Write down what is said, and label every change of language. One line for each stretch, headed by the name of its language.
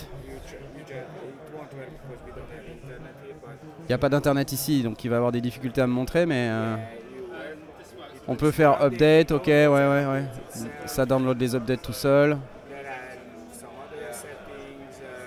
English: It won't work because we don't have internet here, but
French: Il n'y a pas d'internet ici, donc il va avoir des difficultés à me montrer, mais
English: you
French: on peut faire update, ok, ouais. Ça download les updates tout seul.
English: there are some other settings.